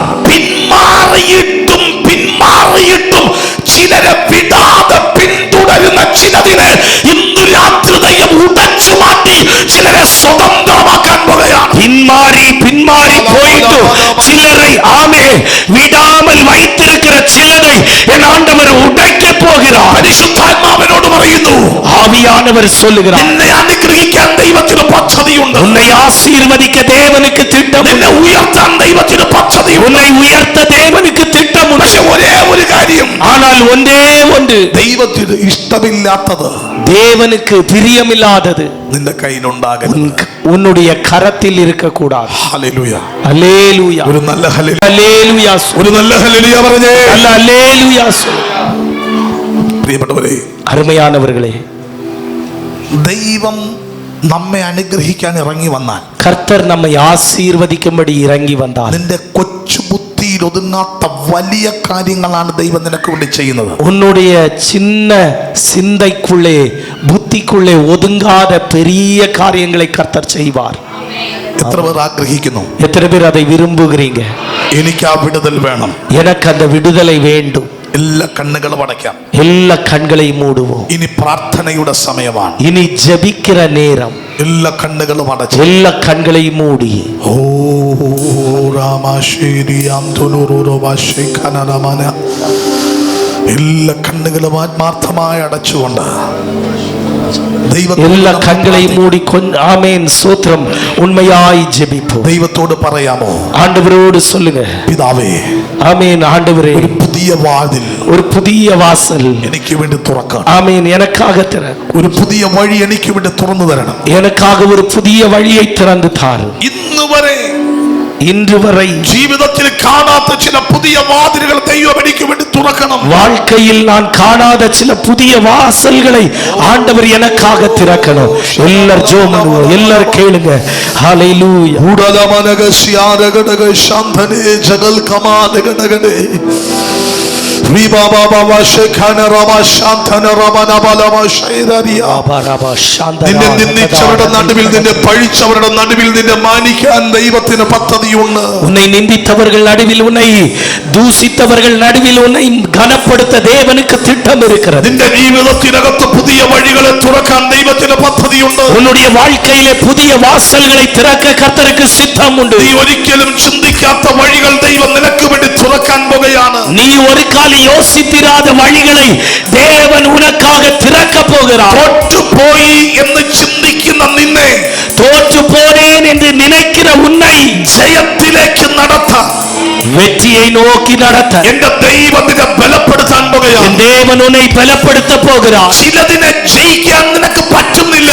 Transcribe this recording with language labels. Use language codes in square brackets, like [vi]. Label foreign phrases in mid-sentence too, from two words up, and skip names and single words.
[ml] പിന്മാറിയിട്ടും ചിലരെ വിടാതെ പിന്തുടരുന്ന ചിലതിനെ ഇന്ന് രാത്രി ദൈവം ഉടച്ചു മാറ്റി ചിലരെ സ്വതന്ത്രമാക്കാൻ പോകുകയാണ്. [ta] பின்மாறி போயிட்டு சிலரை ஆமே விடாமல் வைத்திருக்கிற சிலரை என் ஆண்டவர் உடைக்க போகிறார். [ml] പരിശുദ്ധാത്മാവിനോട് പറയുന്നു, [ta] ஆவியானவர் சொல்லுகிறார், [ml] നിന്നെ അനുഗ്രഹിക്കാൻ ദൈവത്തിന് പദ്ധതിയുണ്ട്. [ta] உன்னை ஆசீர்வதிக்க தேவனுக்கு திட்டம், [ml] നിന്നെ ഉയർത്താൻ ദൈവത്തിന് പദ്ധതിയുണ്ട്. [ta] உன்னை உயர்த்த தேவனுக்கு திட்டம் உண்டு. [ml] പക്ഷെ ഒരേ ഒരു കാര്യം, [ta] ஆனால் ஒன்றே ஒன்று, [ml] ദൈവത്തിന് ഇഷ്ടമില്ലാത്തത്, [ta] தேவனுக்கு பிரியமில்லாதது [ml] നിന്റെ കയ്യിലുണ്ടാകരുത്. [ta] உன்னுடைய கரத்தில் இருக்க கூடாது. [ml] ഹല്ലേലൂയ. [ta] அல்லேலூயா. [ml] ഒരു നല്ല ഹല്ലേലൂയ. [ta] அல்லேலூயா. [ml] ഒരു നല്ല ഹല്ലേലൂയ പറഞ്ഞേ. [ta] அல்ல அல்லேலூயா. [ml] പ്രിയപ്പെട്ടവരെ, [ta] அருமையானவர்களே, [ml] ദൈവം നമ്മെ അനുഗ്രഹിക്കാൻ ഇറങ്ങി വന്നാൽ, [ta] கர்த்தர் நம்மை ஆசீர்வதிக்கும்படி இறங்கி வந்தார், [ml] നിന്റെ കൊച്ചു ബുദ്ധിയിൽ ഒതുങ്ങാത്ത വലിയ കാര്യങ്ങളാണ് ദൈവം നിനക്ക് വേണ്ടി ചെയ്യുന്നത്. [ta] உன்னுடைய சின்ன சிந்தைக்குள்ளே புத்திக்குள்ளே ஒதுங்காத பெரிய காரியங்களை கர்த்தர் செய்வார். [ml] എത്ര പേർ ആഗ്രഹിക്കുന്നു? [ta] எத்தனை பேர் அதை விரும்புகிறீங்க? [ml] എനിക്ക് ആ വിടുതൽ വേണം. [ta] எனக்கு அந்த விடுதலை வேண்டும். [ml] എല്ലാ കണ്ണുകളും അടയ്ക്കാം. [ta] எல்லா [ml] കണ്ണുകളെയും മൂടുவோம். ഇനി പ്രാർത്ഥനയുടെ സമയമാണ്. [ta] இனி ஜெபிக்கிற நேரம். [ml] എല്ലാ കണ്ണുകളും അടച്ചു. [ta] எல்லா கண்களையும் மூடி ഓ രാമാശേരിയാം തുലുറുറവാശേഖനരമന, [ml] എല്ലാ കണ്ണുകളും ആത്മാർത്ഥമായി അടച്ചുകൊണ്ട് [ta] எல்லா கண்களையும் மூடி ஆமென் ஸ்தோத்திரம் உண்மையாய் ஜெபிப்போம். [ml] ദൈവത്തോട് പറയാമോ? [ta] ஆண்டவரோடு சொல்லுங்க, [ml] പിതാവേ, [ta] ஆமென் ஆண்டவரே, [ml] ഒരു പുതിയ വാതിൽ [ta] ஒரு புதிய வாசல் [ml] എനിക്ക് വേണ്ടി തുറക്കണം. [ta] ஆமென் எனக்காக திற, [ml] ഒരു പുതിയ വഴി എനിക്ക് വേണ്ടി തുറന്നു തരണം. [ta] எனக்காக ஒரு புதிய வழியை திறந்து தாரும். [ml] ഇன்று വരെ ജീവിതത്തിൽ കാണാത്ത ചില പുതിയ വാതിലുകൾ ദൈവം എനിക്ക് വേണ്ടി തുറക്കണം. [ta] வாழ்க்கையில் நான் காணாத சில புதிய வாசல்களை ஆண்டவர் எனக்காக திறக்கணும். எல்லாரும் ஜெபம் பண்ணுவோம், எல்லாரும் கேளுங்க. ஹalleluya. உடலமனகசியாரகடக சாந்தனே ஜகல் கமானகடகடே ரிபா பாபா ஷேகன ரபா சாந்தன ரபன பலம ஷைரரியா [ml] നിന്നെ നിന്ദിച്ചവരുടെ നടുവിൽ നിന്നെ പഴിച്ചവരുടെ നടുവിൽ നിന്നെ മാനിക്കാൻ ദൈവത്തിന് പദ്ധതിയുണ്ട്. [ta] உன்னை நிந்தித்தவர்கள் நடுவில் உன்னை தூசித்தவர்கள் நடுவில் உன்னை கனப்படுத்த தேவனுக்கு திட்டம் இருக்கிறது. [ml] നിന്റെ ജീവിതത്തിനകത്ത് പുതിയ വഴികളെ തുറക്കാൻ ദൈവത്തിന് പദ്ധതിയുണ്ട്. [ta] உன்னுடைய வாழ்க்கையிலே புதிய வாசல்களை திறக்க கர்த்தருக்கு சித்தம் உண்டு. [ml] നീ ഒരിക്കലും ചിന്തിക്കാത്ത വഴികൾ ദൈവം നിനക്ക് വേണ്ടി തുറക്കാൻ പോകുകയാണ്. [ta] நீ ஒரு காலம் யோசித்திராத வழிகளை தேவன் உனக்காக திறக்க போகிறார். [ml] തോറ്റുപോയി എന്ന് ചിന്തിക്കുന്ന നിന്നെ, [ta] தோற்று போனேன் என்று நினைக்கிற உன்னை [ml] ജയത്തിലേക്ക് നടത്താൻ [ta] வெற்றியை நோக்கி நடத்த [ml] എന്റെ ദൈവത്തിനെ ബലപ്പെടുത്താൻ പോകുകയാണ്. [ta] தேவன் உன்னை பலப்படுத்த போகிறார். [ml] ചിലതിനെ ജയിക്കാൻ നിനക്ക് പറ്റുന്നില്ല.